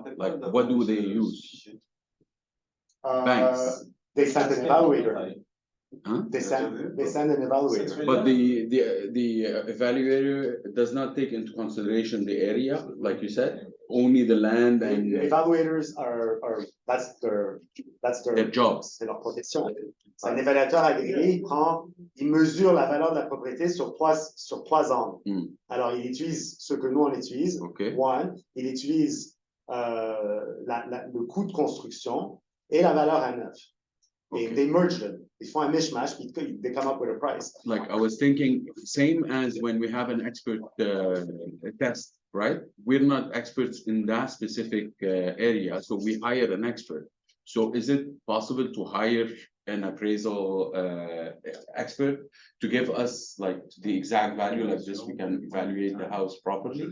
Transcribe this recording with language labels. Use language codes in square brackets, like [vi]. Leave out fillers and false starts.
[en] Like, what do they use? Banks. They send an evaluator, Huh? they send an evaluator. But the evaluator does not take into consideration the area, like you said, only the land The and evaluators are, that's their their jobs. [fr] c'est leur protection. Un évaluateur agréé, il mesure la valeur de la propriété sur trois angles. Hmm. Alors, il utilise ce que nous on utilise. [en] Okay. [fr] One, il utilise le coût de construction et la valeur à neuf. Et [en] Okay. they merge them. [fr] Ils font un mishmash, puis [en] they come up with a price. Like I was thinking, same as when we have an expert test, right? We're not experts in that specific area, so we hire an expert. So is it possible to hire an appraisal expert to give us like the exact value, like this we can evaluate the house properly?